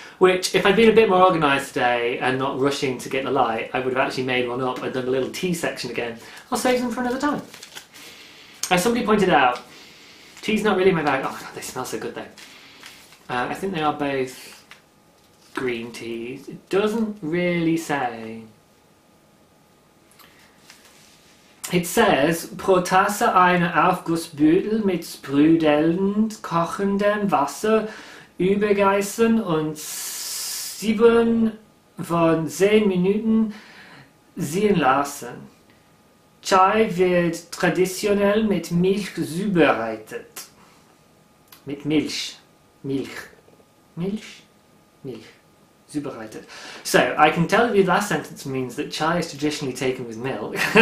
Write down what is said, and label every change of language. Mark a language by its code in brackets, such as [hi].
[en] Which, if I'd been a bit more organised today and not rushing to get the light, I would have actually made one up and done a little tea section again. I'll save them for another time. As somebody pointed out, tea's not really my bag. Oh my god, they smell so good though. I think they are both green teas. It doesn't really say. [de] It says, pro Tasse eine Aufgussbeutel mit sprudelnd kochendem Wasser übergießen und 7 von 10 Minuten ziehen lassen. Chai wird traditionell mit Milch zubereitet. Mit Milch. Milch. Milch? Milch. Zubereitet. [en] So, I can tell you the last sentence means that chai is traditionally taken with milk.